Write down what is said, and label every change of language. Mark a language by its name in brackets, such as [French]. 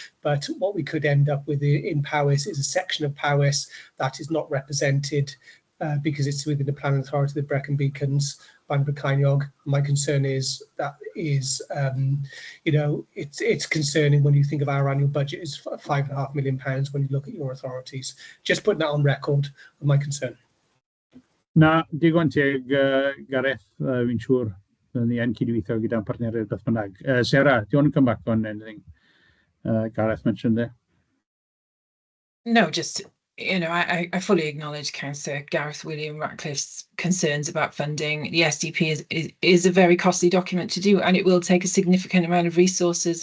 [English] But what we could end up with in Powys is a section of Powys that is not represented because it's within the planning authority, the Brecon Beacons, Bannabod Ceiniog. My concern is that it's concerning when you think of our annual budget is £5.5 million when you look at your authorities. Just putting that on record of my concern. [Welsh] Na, digon teg, Gareth, fi'n siŵr ni yn cydweithio gyda'n partneriaid beth bynnag. [English] Sarah, do you want to come back on anything Gareth mentioned there? No, just you know, I fully acknowledge Councillor Gareth William Ratcliffe's concerns about funding. The SDP is a very costly document to do, and it will take a significant amount of resources.